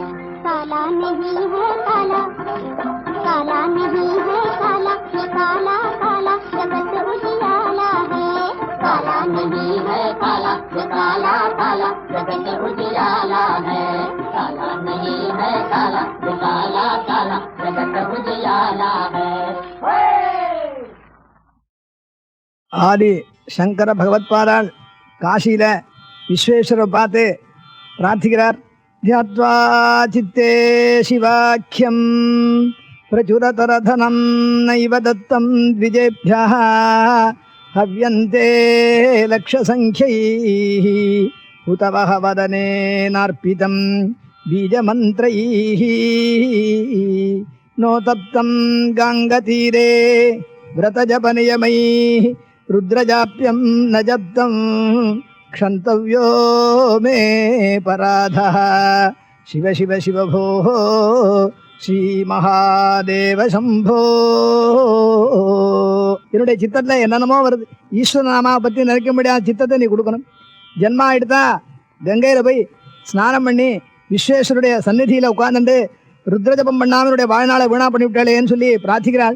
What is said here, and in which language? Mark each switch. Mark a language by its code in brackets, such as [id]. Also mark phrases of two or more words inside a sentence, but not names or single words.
[hi] काला नहीं है काला, काला नहीं है काला, ये काला काला जगत उजियाला है। काला नहीं है काला, ये काला काला जगत उजियाला है। काला नहीं है काला, ये काला काला जगत उजियाला है। [ta] ஆதி சங்கர பகவத்பாதால் காசியில விஸ்வேஸ்வரரை பார்த்து பிரார்த்திக்கிறார். [sa] ध्यात्वा चित्ते शिवाख्यं प्रचुरतरधनं नैव दत्तं द्विजेभ्यः हव्यन्ते लक्षसङ्ख्यैः उतवह वदनेनार्पितं बीजमन्त्रैः नोतप्तं गङ्गतीरे व्रतजपनियमैः रुद्रजाप्यं न जप्तं क्षन्तव्यो मे पराधः। शिव शिव शिव भोः श्रीमहादेव शम्भो. [ta] என்னுடைய சித்தத்தில் என்னென்னமோ வருது. ஈஸ்வர நாமாவை பற்றி நினைக்க முடியாத சித்தத்தை நீ கொடுக்கணும். ஜென்மா எடுத்தா கங்கையில் போய் ஸ்நானம் பண்ணி விஸ்வேஸ்வருடைய சந்நிதியில் உட்கார்ந்துட்டு ருத்ரஜபம் பண்ணாமனுடைய வாழ்நாளை வீணா பண்ணிவிட்டாளேன்னு சொல்லி பிரார்த்திக்கிறாள்.